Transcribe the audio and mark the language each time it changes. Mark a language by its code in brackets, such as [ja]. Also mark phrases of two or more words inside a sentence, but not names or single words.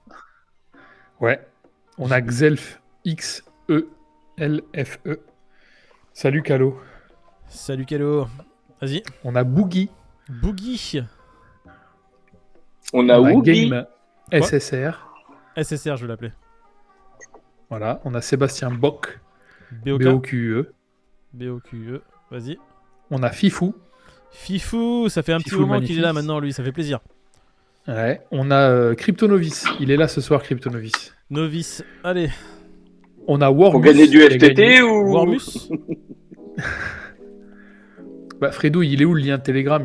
[fr] Ouais. On a Xelf. X-E-L-F-E. Salut Calo. Salut Kalo. Vas-y. On a Boogie. Boogie. On a On a Woogie. Game SSR. SSR, je vais l'appeler. Voilà. On a Sébastien Bock. BOK. B-O-Q-E. BOQE. Vas-y. On a Fifou. Fifou, ça fait un petit Fifou le moment qu'il est là magnifique. maintenant, lui, ça fait plaisir. Ouais. On a Cryptonovice. Il est là ce soir, Cryptonovice. Novice. Allez. On a Wormus. Pour gagner du qui a FTT gagné. ou. Wormus. Bah, Fredo, il est où le lien Telegram?